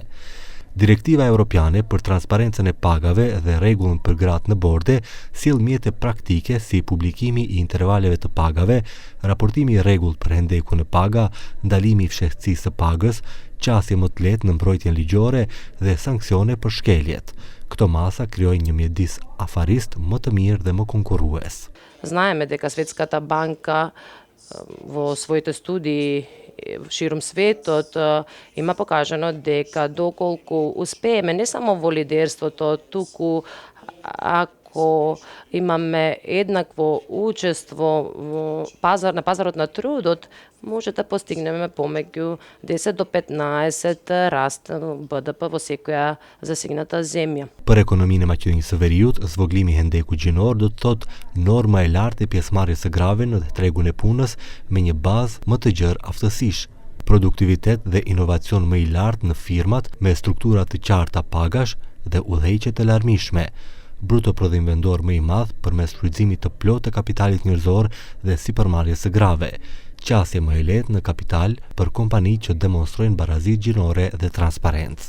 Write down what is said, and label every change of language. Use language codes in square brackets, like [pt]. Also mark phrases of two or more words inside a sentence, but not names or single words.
[sq] Direktiva Europiane për transparencën e pagave dhe rregullën për gratë në borde sjell mjete praktike si publikimi i intervaleve të pagave, raportimi i rregullt për hendekun e paga, ndalimi i fshehtësisë së pagës, qasje më të lehtë në mbrojtjen ligjore dhe sanksione për shkeljet. Këto masa krijojnë një mjedis afarist më të mirë dhe më konkurrues. [mk] Знаеме дека Светската банка во своите студии ширум светот има покажано дека доколку успееме не само во лидерството, туку ако имаме еднакво учество во на пазарот на трудот, може да постигнеме помеѓу 10 до 15 раст БДП во секоја засегната земја. [sq] Për ekonominë e Maqedonisë së Veriut, zvoglimi i hendekut gjinor do të thotë norma e lartë e pjesëmarrjes së grave në tregun e punës me një bazë më të gjerë aftësish, produktivitet dhe inovacion më i lartë në firmat me struktura të qarta pagash dhe udhëheqje të larmishme, bruto prodhim vendor më i madh përmes shfrytëzimit të plotë të kapitalit njerëzor dhe sipërmarrjes së grave, qasje më e lehtë në kapital për kompani që demonstrojnë barazi gjinore dhe transparencë.